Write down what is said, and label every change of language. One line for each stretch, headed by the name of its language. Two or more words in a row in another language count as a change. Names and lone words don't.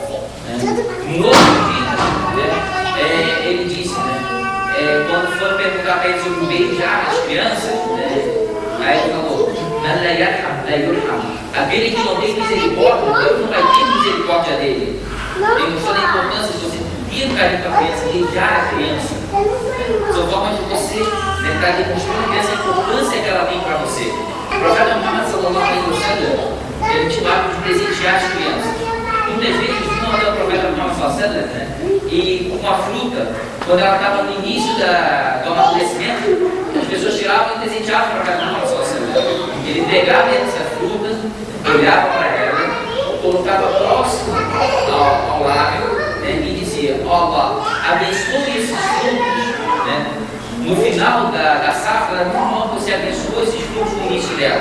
Portuguese: No outro dia, ele disse, quando foram perguntar para ele sobre beijar as crianças, aí ele falou: aquele que não tem misericórdia, Deus não vai ter misericórdia dele. Ele mostrou a importância de você vir um carinho para a criança, beijar a criança. São formas de você estar demonstrando a criança a importância que ela tem para você. O profeta Muhammad
Arabic: صلى الله عليه وسلم,
Portuguese: ele intimava de presentear as crianças. Muitas vezes, não até o profeta Muhammad
Arabic: صلى الله عليه وسلم,
Portuguese: e com uma fruta, quando ela estava no início do amadurecimento, as pessoas tiravam e presenteavam o profeta Muhammad
Arabic: صلى الله عليه وسلم.
Portuguese: Ele entregava essa fruta, olhava para ela, colocava próximo ao lábio, e dizia: ó Allah, abençoe esses frutos. No final da safra, era muito bom que você abençoou esses frutos no início dela.